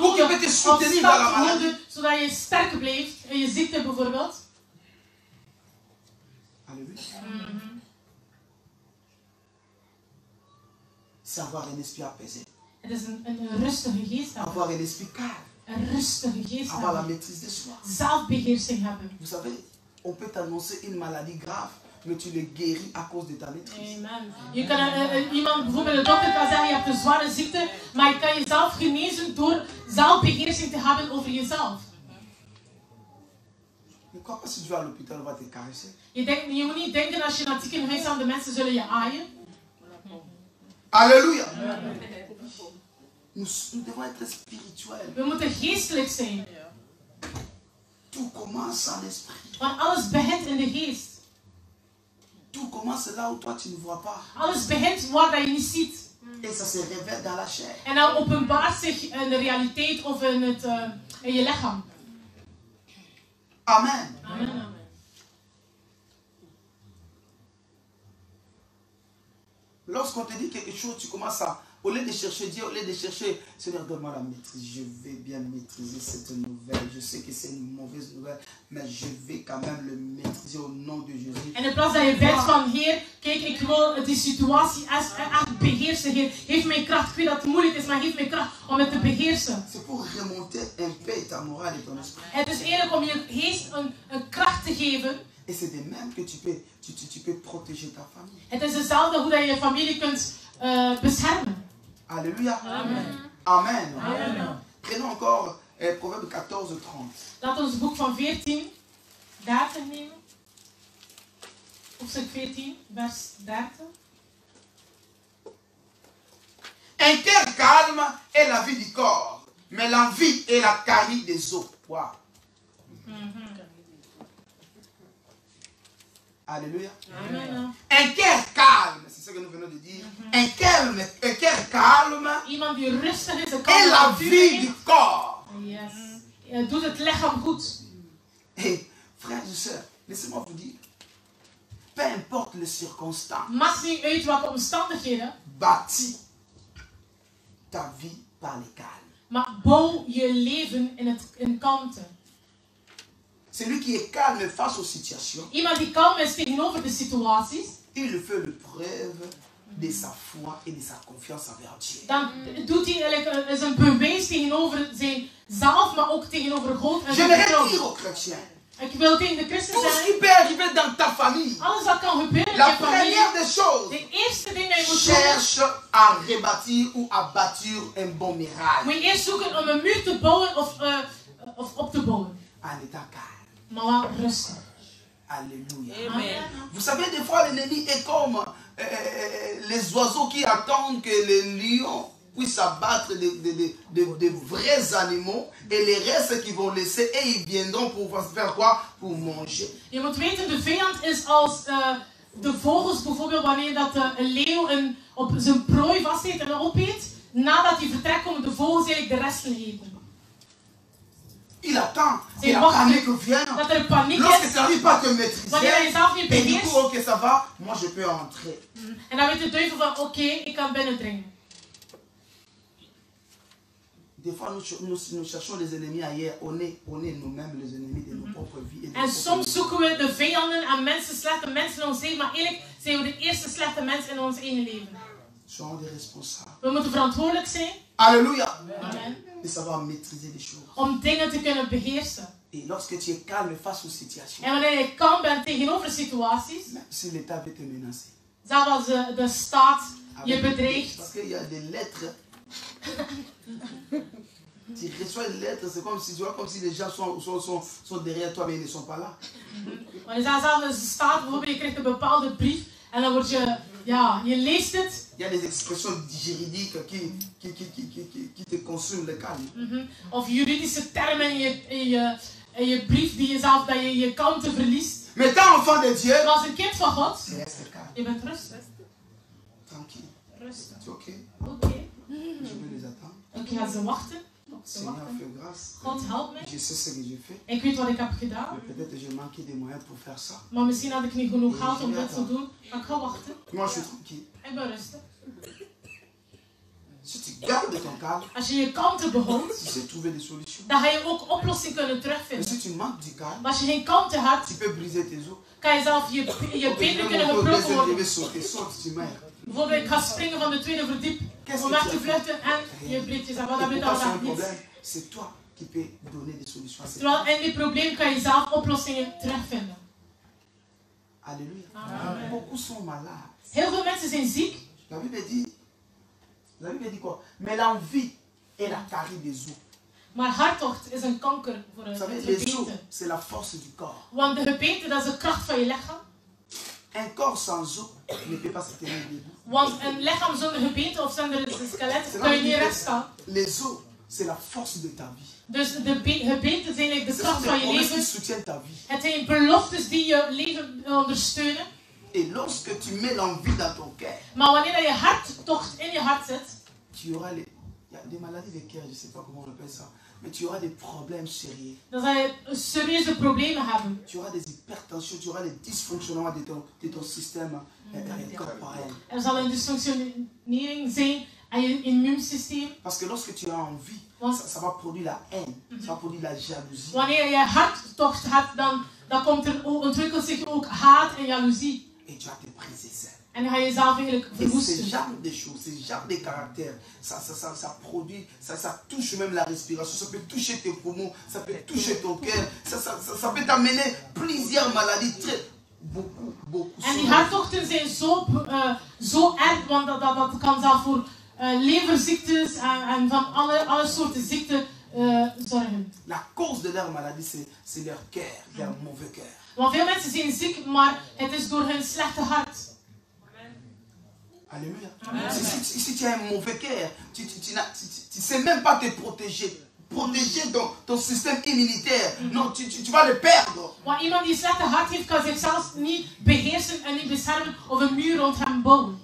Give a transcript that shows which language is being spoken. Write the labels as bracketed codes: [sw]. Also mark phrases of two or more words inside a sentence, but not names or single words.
[nl] Hoe je nodig te om [fr] soutenir [nl] stand [fr] dans la [nl] te [fr] maladie? [nl] houden, zodat je sterk blijft in je ziekte bijvoorbeeld? [fr] Alléluia. C'est avoir un esprit apaisé. [nl] Het is een rustige geest hebben. [fr] Avoir un esprit calme. [nl] Een rustige geest [fr] Avoir la [nl] hebben. [fr] maîtrise de soi. [nl] Zelfbeheersing hebben. [fr] Vous savez, on peut t'annoncer une maladie grave, mais tu le guéris à cause de ta maîtrise. Amen. [nl] Je kan iemand, bijvoorbeeld de dokter kan zeggen, je hebt een zware ziekte, maar je kan jezelf genezen door zelfbeheersing te hebben over jezelf. [fr] Ne crois pas si tu vas à l'hôpital, on va te caresser. [nl] Je moet niet denken als je naar het ziekenhuis gaat, de mensen zullen je aaien. [fr] Alléluia. Nous devons être spirituels. [nl] We moeten geestelijk zijn. [fr] Tout commence en esprit. [nl] Want alles begint in de geest. [fr] Tout commence là où toi tu ne vois pas. [nl] Alles begint waar je niet ziet. [fr] Et ça se révèle dans la chair. [nl] En dan openbaart zich in de realiteit of in je lichaam. Amen. Amen. [fr] Lorsqu'on te dit quelque chose, tu commences à, au lieu de chercher Dieu, au lieu de chercher, Seigneur, donne-moi la maîtrise. Je vais bien maîtriser cette nouvelle. Je sais que c'est une mauvaise nouvelle, mais je vais quand même le maîtriser au nom de Jésus. [nl] En in plaats dat je bidt van, Heer, kijk, ik wil die situatie echt beheersen, Heer. Geef mij kracht. Ik weet dat het moeilijk is, maar geef mij kracht om het te beheersen. [fr] C'est pour remonter un peu ta morale et ton esprit. [nl] Het is eerlijk om je geest een kracht te geven. [fr] Et c'est de même que tu peux protéger ta famille. [nl] Het is hetzelfde hoe dat je je familie kunt beschermen. [fr] Alléluia. Amen. Amen. Amen. Prenons encore Proverbe 14:30. [nl] Laten we ons boek van 14, 30 nemen. Hoofdstuk 14, vers 30. [fr] Un cœur calme est la vie du corps, mais l'envie est la carie des os. Wow. Alléluia. Amen. Un cœur calme, c'est ce que nous venons de dire. Un cœur calme [nl] Iemand die rustig is, [fr] est la vie du corps. [nl] Yes. Doet het lichaam goed. [fr] Et frères et sœurs, laissez-moi vous dire, peu importe les circonstances, [nl] Maakt niet uit welke omstandigheden, [fr] bâtis ta vie par le calme. [nl] maar bouw je leven in kalmte. [fr] Celui qui est calme face aux situations, [nl] Iemand die kalm is tegenover de situaties, [fr] il fait le preuve de sa foi et de sa confiance envers Dieu. [nl] dan doet hij eigenlijk een bewijs tegenover zijn zelf, maar ook tegenover God en zijn [fr] J'aimerais [nl] vertrouwen. [fr] dire aux chrétiens, [nl] Ik wil tegen de christen [fr] tout ce [nl] zeggen, [fr] qui peut arriver dans ta famille, [nl] alles wat kan gebeuren in [fr] la [nl] je familie, [fr] première des choses, [nl] de eerste ding dat je moet doen, [fr] cherche à rebâtir ou à bâtir un bon miracle [nl] moet je eerst zoeken om een muur te bouwen of op te bouwen. [fr] en état calme. [nl] Maar wel rustig. [fr] Alléluia. Amen. Vous savez, des fois, l'ennemi est comme les oiseaux qui attendent que les lions puissent abattre de vrais animaux et les restes qu'ils vont laisser et ils viendront pour faire quoi? Pour manger. [nl] Je moet weten, de vijand is als de vogels bijvoorbeeld, wanneer dat een leeuw op zijn prooi vastzit en opeet. Nadat hij vertrekt, komen de vogels eigenlijk de resten eten. [fr] Il attend que C'est la bon. panique vienne. [nl] Dat er paniek [fr] Lorsque [nl] is, [fr] tu n'arrives pas à te maîtriser, [nl] wanneer je jezelf niet [fr] et du coup, [nl] beheerst. [fr] ok, ça va, moi je peux entrer. [nl] En dan weet de duivel van, oké, ik kan binnendringen. [fr] Des fois, nous cherchons les ennemis ailleurs. On est nous-mêmes les ennemis de nos propres vies. Et de [nl] En [fr] nos [nl] soms [fr] propres [nl] zoeken we de vijanden aan mensen, slechte mensen in ons leven, maar eigenlijk zijn we de eerste slechte mensen in ons eigen leven. [fr] soyons des responsables. [nl] We moeten verantwoordelijk zijn. [fr] Alléluia. Amen. De savoir maîtriser les choses. [nl] Om dingen te kunnen beheersen. [fr] Et lorsque tu es calme face aux situations, [nl] En wanneer je kalm bent tegenover situaties, [fr] même si l'État veut te menacer. [nl] zelfs als de staat je bedreigt. [fr] Parce qu'il y a des lettres. Tu reçois une lettre, c'est comme si tu vois comme si les gens sont derrière toi, mais ils ne sont pas là. [nl] Wanneer zelfs de staat, bijvoorbeeld, je krijgt een bepaalde brief en dan word je, ja, je leest het. [fr] Il y a des expressions juridiques qui te consument le calme. [nl] Of juridische termen in je brief die dat je je kalmte verliest. [fr] Mais tant enfant de Dieu, [nl] Maar als een kind van God, [fr] tu restes calme, [nl] je bent rustig. [fr] tranquille. [nl] Rustig. [fr] C'est ok, [nl] Oké. [fr] je vais les attendre. [nl] Ik ga ze wachten. [fr] Seigneur, fais grâce. [nl] God help me. [fr] Je sais ce que j'ai fait. [nl] Ik weet wat ik heb gedaan. [fr] Mais peut-être j'ai manqué des moyens pour faire ça. [nl] Maar misschien had ik niet genoeg geld om dit te doen. Maar ik ga wachten. [fr] Moi, je suis tranquille. [nl] Ik ben rustig. [fr] Si tu gardes ton calme, [nl] Als je je kalmte behoudt, [fr] tu sais trouver des solutions. [nl] dan ga je ook oplossingen kunnen [fr] Mais [nl] terugvinden. [fr] si tu manques du calme, [nl] Maar als je geen kalmte hebt, [fr] tu peux briser tes os. [nl] kan je zelf je benen kunnen gebroken [fr] Je [nl] worden. [fr] vais sauter, saute, tu meurs. [nl] Bijvoorbeeld, ik ga springen van de tweede verdiep om weg te vluchten en je breekt jezelf. Wat [fr] Et [nl] heb je [fr] pourquoi [nl] dan [fr] c'est un [nl] niet? [fr] problème? C'est toi qui peux donner des solutions à ces [nl] Terwijl [fr] problèmes. [nl] in die probleem kan je zelf oplossingen terugvinden. [fr] Alléluia. Amen. Beaucoup sont malades. [nl] Heel veel mensen zijn ziek. [fr] La Bible dit quoi? Mais l'envie est la carie des os. [nl] Maar harttocht is een kanker voor [fr] Vous [nl] het [fr] savez, les os, [nl] gebeente. [fr] c'est la force du corps. [nl] Want de gebeente, dat is de kracht van je lichaam. [fr] Un corps sans os ne peut pas se tenir debout. [nl] Want een lichaam zonder gebeente of zonder skelet kan je niet recht staan. [fr] Les os, c'est la force de ta vie. [nl] Dus de gebeenten zijn eigenlijk de [fr] Ce [nl] kracht [fr] sont [nl] van [fr] des [nl] je [fr] promesses qui [nl] leven. [fr] soutiennent ta vie. [nl] Het zijn beloftes die je leven ondersteunen. [fr] Et lorsque tu mets l'envie dans ton cœur, [nl] Maar wanneer je harttocht in je hart zit, [fr] tu auras il y a des maladies de cœur, je ne sais pas comment on appelle ça, mais tu auras des problèmes sérieux. [nl] dan zal je serieuze problemen hebben. [fr] Tu auras des hypertensions, tu auras des dysfonctionnements de ton système corporel. [nl] Er zal een dysfunctionering zijn aan je immuunsysteem. [fr] Parce que lorsque tu as envie, ça va produire la haine, ça va produire la jalousie. [nl] Wanneer je harttocht hebt, dan ontwikkelt zich ook haat en jaloezie. [fr] Et tu vas te briser ça. [nl] En dan ga je jezelf eigenlijk [fr] Et ce [nl] verwoesten. [fr] genre de choses, ce genre de caractère, ça produit, ça touche même la respiration, ça peut toucher tes poumons, ça peut toucher ton cœur, ça peut t'amener plusieurs maladies, beaucoup. [nl] En die harttochten zijn zo erg, want dat kan zelfs voor leverziektes en van alle soorten ziekten zorgen. [fr] La cause de leur maladie, c'est leur cœur, leur mauvais cœur. [nl] Want veel mensen zijn ziek, maar het is door hun slechte hart. [fr] Alléluia. Si tu as un mauvais cœur, tu ne sais même pas te protéger. Protéger ton système immunitaire. Non, tu vas le perdre. [nl] Want iemand die een slechte hart heeft, kan zichzelf niet beheersen en niet beschermen of een muur rond hem bouwen.